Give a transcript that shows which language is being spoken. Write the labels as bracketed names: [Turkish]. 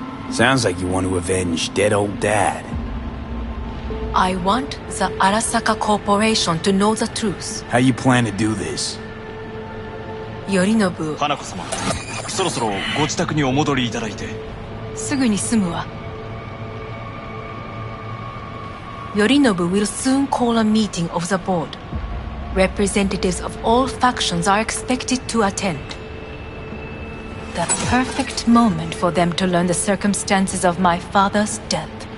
[English] Sounds like you want to avenge dead old dad. I want the Arasaka Corporation to know the truth. How you plan to do this? Yorinobu. [Japanese] 花子様、そろそろご自宅にお戻りいただいて。すぐに済むわ。 [English] Yorinobu will soon call a meeting of the board. Representatives of all factions are expected to attend. The perfect moment for them to learn the circumstances of my father's death.